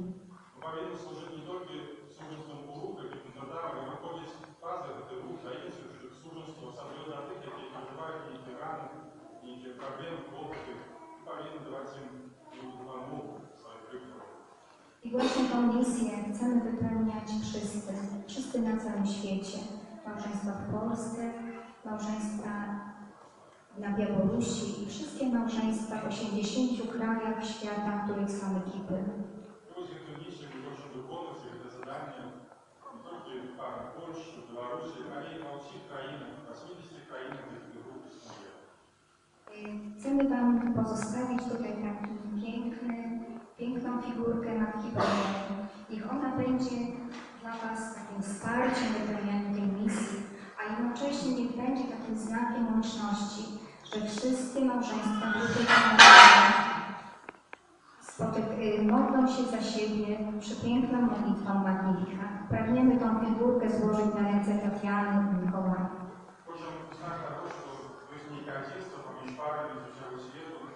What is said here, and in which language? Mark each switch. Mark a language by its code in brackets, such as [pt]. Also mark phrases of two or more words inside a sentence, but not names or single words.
[pl] Powinien służyć nie tylko służbom ruchu, jak i nadawaj, ale wychodzić razem do tego ruchu, a innych służbom osoby dla tych, jakie przeżywają i rany, i problemy, kłopoty, powinien dawać im pomóg swoim kryptom. I właśnie tą misję chcemy wypełniać wszyscy na całym świecie. Małżeństwa w Polsce, małżeństwa na Białorusi i wszystkie małżeństwa w 80 krajach świata, w których są ekipy. [uk] Друзі, ту місію ми можемо виконувати це завдання не тільки в Польщі, в Білорусі, а й на всіх країнах, 80 країнах, де цей рух існує. [pl] Chcemy Wam pozostawić tutaj piękną figurkę Matki Bożej. Niech ona będzie dla Was takim wsparciem w wypełnianiu tej misji, a jednocześnie niech będzie takim znakiem łączności, że wszystkie małżeństwa modlą się za siebie przepiękną modlitwą Magnificat. Pragniemy tą figurkę złożyć na ręce Tatiany i Mikołaja. [uk] Хочемо знати також, що визнання дійства поміж парами з усього світу